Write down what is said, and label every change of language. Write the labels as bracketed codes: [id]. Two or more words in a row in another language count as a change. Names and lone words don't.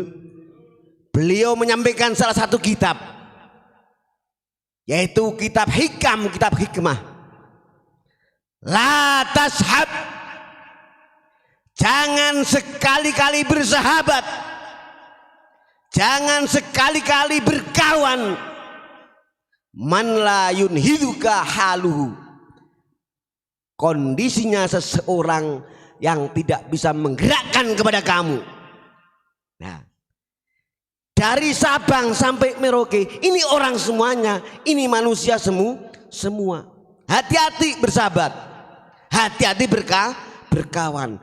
[id] Beliau menyampaikan salah satu kitab, yaitu kitab hikam, kitab hikmah. [ar] لا تصحب, [id] jangan sekali-kali bersahabat, jangan sekali-kali berkawan, [ar] من لا ينهضك حاله, [id] kondisinya seseorang yang tidak bisa menggerakkan kepada kamu. Nah, dari Sabang sampai Merauke, ini orang semuanya, ini manusia semua. Hati-hati bersahabat, hati-hati berkawan.